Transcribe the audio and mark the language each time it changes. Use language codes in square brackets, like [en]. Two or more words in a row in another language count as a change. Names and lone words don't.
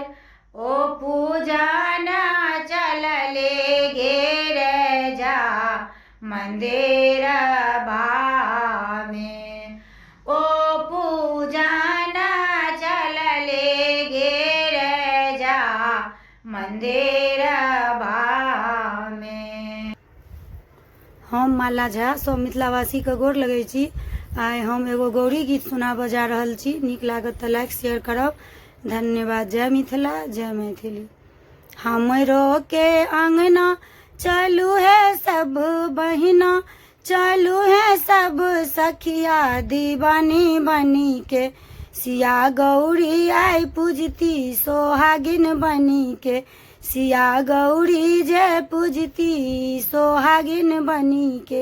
[mai] ओ पूजन चलले गिरजा मंदिर बामे। ओ पूजन चलले गिरजा मंदिर बामे। हम माला झा सब मिथिलावासी के गोर लगै छी। आइ हम एगो गौरी गीत सुनाबऽ जा रहल छी। नीक लागत तऽ [en] like share [mai] करब। धन्यवाद। जय मिथिला, जय मैथिली। हमरो के अंगना चलू है सब बहिना, चलू है सब सखिया दीवानी बनी के। सिया गौरी आई पूजती सोहागिन बनी के। सिया गौरी जय पूजती सोहागिन बनी के।